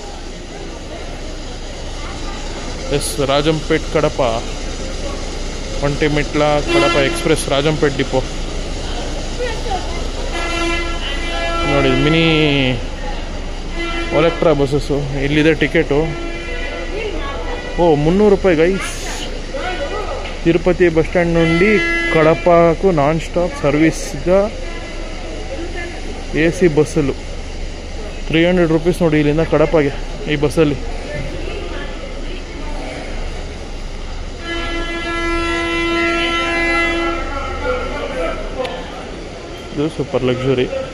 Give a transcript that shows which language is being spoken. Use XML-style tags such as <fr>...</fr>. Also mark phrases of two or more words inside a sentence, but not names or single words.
<kn>ಎಸ್, ರಾಜಂಪೇಟ್ ಕಡಪ, ಒಂಟಿಮಿಟ್ಲ ಕಡಪ ಎಕ್ಸ್ಪ್ರೆಸ್ ರಾಜಂಪೇಟ್ ಡಿಪೋ. ನೋಡಿ ಮಿನಿ ಒಲೆಕ್ಟ್ರಾ ಬಸ್ಸಸ್ಸು. ಇಲ್ಲಿದೆ ಟಿಕೆಟು. 300 ರೂಪಾಯಿ ಗೈಸ್.</kn> <te>తిరుపతి బస్ స్టాండ్ నుండి కడపకు</te> <en>non stop</en> <te>సర్వీస్గా AC</te> <kn>ಬಸ್ಸಲ್ಲಿ 300 ರೂಪೀಸ್ ನೋಡಿ. ಇಲ್ಲಿಂದ ಕಡಪಗೆ ಈ ಬಸ್ಸಲ್ಲಿ. ಇದು</kn> <en>super luxury.</en>